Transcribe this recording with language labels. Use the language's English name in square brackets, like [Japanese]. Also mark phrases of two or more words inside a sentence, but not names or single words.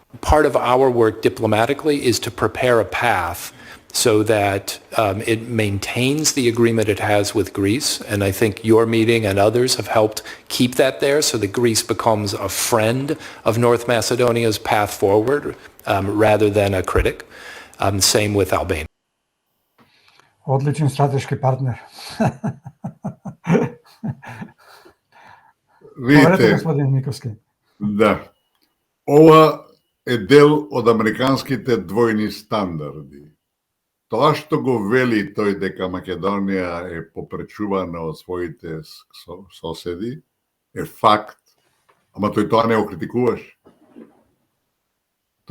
[English] Part of our work diplomatically is to prepare a path so that it maintains the agreement it has with Greece. And I think your meeting and others have helped keep that there so that Greece becomes a friend of North Macedonia's path forward rather than a critic. Same with Albania. [Macedonian] Одличен стратешки партнер. Видите, господин Никовски. Да. Ова е дел од американските двојни стандарди. Тоа што го вели тој дека Македонија е попречувана од своите соседи е факт, ама тој тоа не го критикуваш.